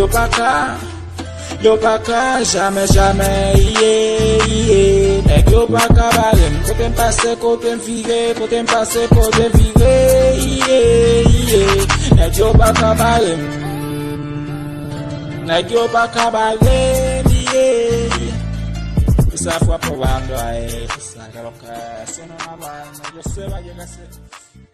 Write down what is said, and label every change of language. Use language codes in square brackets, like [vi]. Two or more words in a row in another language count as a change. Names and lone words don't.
[ht] Yo pa ka, jamais, nèg yo pa ka balem. Kote m'passe, kote m'vive, nèg yo pa ka balem. Nèg yo pa ka balem, [pt] Essa foi aprovado aí, essa coloca, se não vai, eu sei vai chegar.